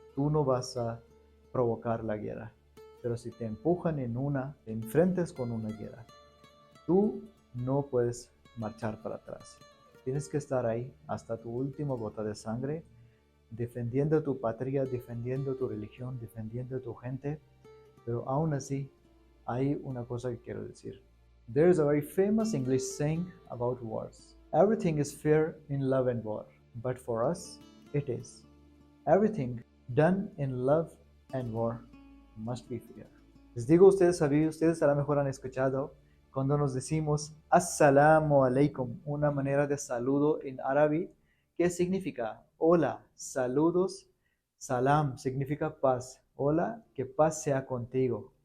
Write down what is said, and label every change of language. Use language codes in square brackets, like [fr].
[es] Tú no vas a provocar la guerra. Pero si te empujan en una, te enfrentes con una guerra. Tú no puedes marchar para atrás. Tienes que estar ahí hasta tu última gota de sangre, defendiendo tu patria, defendiendo tu religión, defendiendo tu gente. Pero aún así, hay una cosa que quiero decir. [en] There is a very famous English saying about wars. Everything is fair in love and war, but for us, it is. Everything done in love and war must be fair. [es] Les digo a ustedes, ustedes a lo mejor han escuchado cuando nos decimos Assalamu alaikum, una manera de saludo en árabe, que significa hola, saludos, salam significa paz, hola, que paz sea contigo.